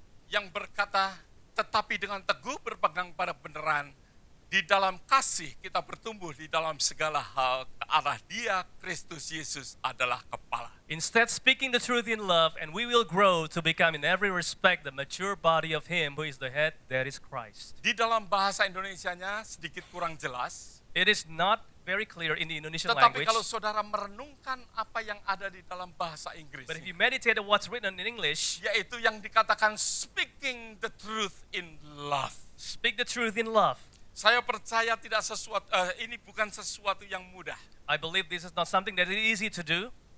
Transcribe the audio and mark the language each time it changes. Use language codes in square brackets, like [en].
[id] Yang berkata, tetapi dengan teguh berpegang pada benaran, di dalam kasih kita bertumbuh di dalam segala hal ke arah Dia, Kristus Yesus adalah kepala. [en] Instead, speaking the truth in love, and we will grow to become in every respect the mature body of Him who is the head, that is Christ. [id] Di dalam bahasa Indonesianya sedikit kurang jelas, [en] It is not very clear in the Indonesian [id] tetapi [en] language, [id] kalau saudara merenungkan apa yang ada di dalam bahasa Inggris, [en] but if you meditate on what's written in English, [id] yaitu yang dikatakan [en] speaking the truth in love. speak the truth in love. [id] Saya percaya ini bukan sesuatu yang mudah. [en] I believe this is not something that is easy to do.